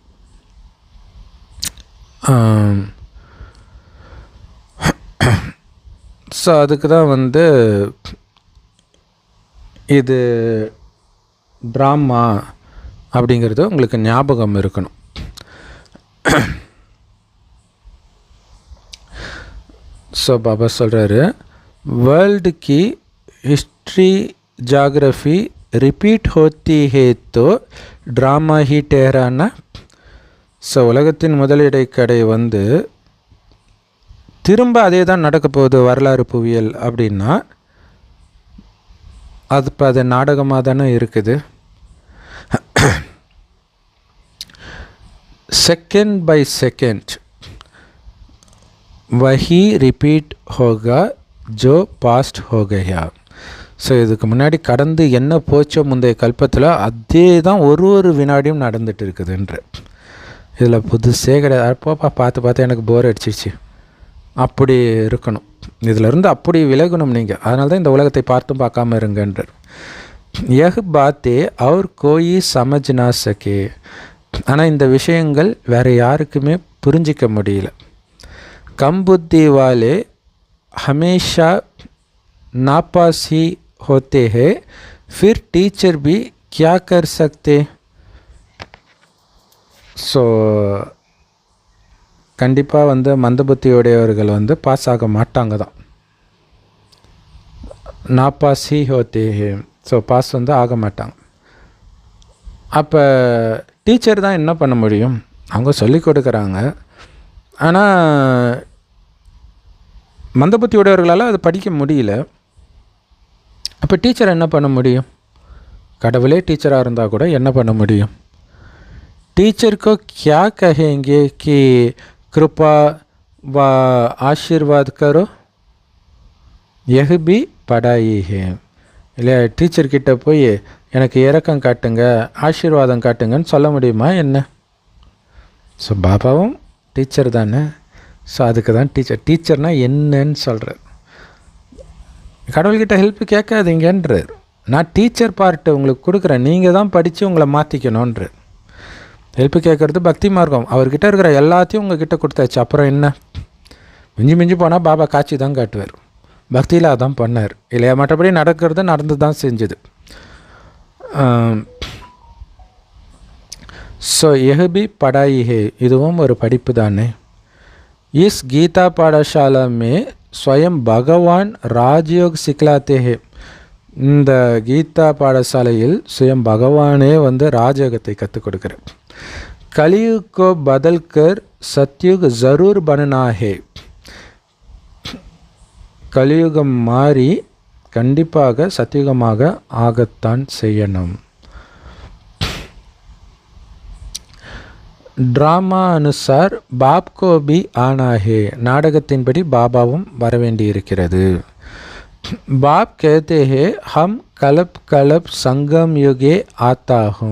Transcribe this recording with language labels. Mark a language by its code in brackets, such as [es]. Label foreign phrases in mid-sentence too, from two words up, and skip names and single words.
[ta] ஸோ அதுக்கு தான் இது ட்ராமா அப்படிங்கிறது உங்களுக்கு ஞாபகம் இருக்கணும். ஸோ பாபா சொல்கிறாரு, [hi] वर्ल्ड की [en] history geography repeat [hi] होती है तो ட்ராமா ही ठहराना. [ta] ஸோ உலகத்தின் முதலிடைக்கடை திரும்ப அதே தான் நடக்க போகுது வரலாறு புவியியல் அப்படின்னா அது இப்போ அது நாடகமாக தானே இருக்குது. [en] second by second [hi] वही रिपीट होगा जो पास्ट हो गया. [ta] ஸோ இதுக்கு முன்னாடி கடந்து என்ன போச்சோ முந்தைய கல்பத்தில் அதே தான் ஒரு வினாடியும் நடந்துட்டு இருக்குதுன்ற. இதில் புதுசே கிடையாது. அப்போப்பா பார்த்து எனக்கு போர் அடிச்சிச்சு அப்படி இருக்கணும். இதிலேருந்து அப்படி விலகணும் நீங்கள். அதனால தான் இந்த உலகத்தை பார்த்தும் பார்க்காம இருங்கன்றார். [hi] यह बातें और कोई समझ ना सके. [ta] ஆனால் இந்த விஷயங்கள் வேறு யாருக்குமே புரிஞ்சிக்க முடியல. [hi] कम बुद्धि वाले हमेशा नापास ही होते हैं, फिर टीचर भी क्या कर सकते. [ta] ஸோ கண்டிப்பாக மந்த புத்தியுடையவர்கள் பாஸ் ஆக மாட்டாங்க தான். [hi] नापास ही होते हैं. [ta] ஸோ பாஸ் ஆக மாட்டாங்க. அப்போ டீச்சர் தான் என்ன பண்ண முடியும்? அவங்க சொல்லி கொடுக்குறாங்க. ஆனால் மந்தபுத்தி உடையவர்களால் அது படிக்க முடியல. அப்போ டீச்சர் என்ன பண்ண முடியும்? கடவுளே டீச்சராக இருந்தால் கூட என்ன பண்ண முடியும்? [hi] टीचर को क्या कहेंगे कि कृपा व आशीर्वाद करो, यह भी पढ़ाई है. [ta] இல்லை டீச்சர்கிட்ட போய் எனக்கு இரக்கம் காட்டுங்க, ஆசீர்வாதம் காட்டுங்கன்னு சொல்ல முடியுமா என்ன? ஸோ பாபாவும் டீச்சர் தானே. ஸோ அதுக்கு தான் டீச்சர்னால் என்னன்னு சொல்கிறார். கடவுள்கிட்ட ஹெல்ப் கேட்காதீங்கன்றார். நான் [en] teacher part [ta] உங்களுக்கு கொடுக்குறேன், நீங்கள் தான் படித்து உங்களை மாற்றிக்கணுன்றார். ஹெல்ப்பு கேட்குறது பக்தி மார்க்கம். அவர்கிட்ட இருக்கிற எல்லாத்தையும் உங்ககிட்ட கொடுத்தாச்சு. அப்புறம் என்ன? மிஞ்சி போனால் பாபா காட்சி தான் காட்டுவார். பக்தியில் அதான் பண்ணார் இல்லையா? மற்றபடி நடந்து தான் செஞ்சுது. [hi] ஸோ यह भी पढ़ाई है. [ta] இதுவும் ஒரு படிப்பு தானே. [hi] इस गीता पाठशाला में स्वयं भगवान राजयोग सिखलाते हैं. [ta] இந்த கீதா பாடசாலையில் சுயம் பகவானே ராஜயோகத்தை கற்றுக் கொடுக்குறார். [hi] कलयुग को बदल कर सतयुग ज़रूर बनना है. [ta] கலியுகம் மாறி கண்டிப்பாக சத்தியுகமாக ஆகத்தான் செய்யணும். [hi] ड्रामा अनुसार बाप को भी आना है. [ta] நாடகத்தின்படி பாபாவும் வரவேண்டி இருக்கிறது. [hi] बाप कहते हैं हम कल्प संगम युगे आता हूँ.